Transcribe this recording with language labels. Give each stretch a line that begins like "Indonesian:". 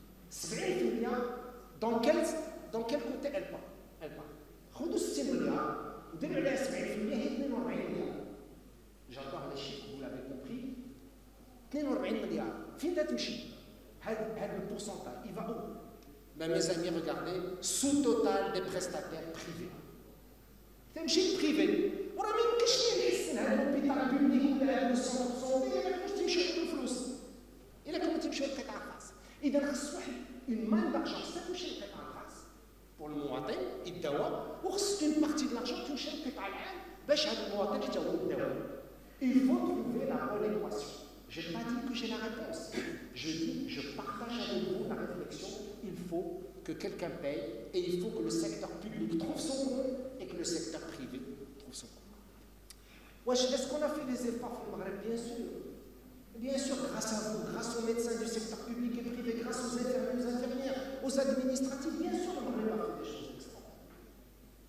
French: 70 milliards, dans quel côté elle part?
Arabic: خذوا 6 مليار وديروا عليها 70% هي 42 مليار.
French: J'adore les chiffres, vous l'avez compris.
Arabic: 42 مليار. فين تمشي؟ هذا البورسنتاج,
French: il va où? Ben, mes amis, regardez, sous-total des prestataires privés.
Arabic: تمشي البريفي. وراه ما يمكنش نحسن هذا الهوبيتال بوبليك ولا هذا السونتر سونتي إلا ما كنتش تمشيو بالفلوس. إلا كنتو تمشيو للقطاع الخاص. إذا خص واحد
French: une manne d'argent, ça
Arabic: تمشي للقطاع الخاص.
French: pour
Arabic: المواطن الدواء وخص
French: une partie de l'argent
Arabic: تمشي للقطاع العام باش هذا المواطن حتى هو الدواء.
French: Il faut trouver la bonne équation. Je n'ai pas dit que j'ai la réponse. Je dis, je partage avec vous la réflexion. Il faut que quelqu'un paye et il faut que le secteur public trouve son compte et que le secteur privé trouve son compte. Est-ce qu'on a fait des efforts au Maghreb? Bien sûr. Bien sûr, grâce à vous, grâce aux médecins du secteur public et privé, grâce aux infirmières, aux administratifs, bien sûr, le Maghreb a fait des choses extraordinaires.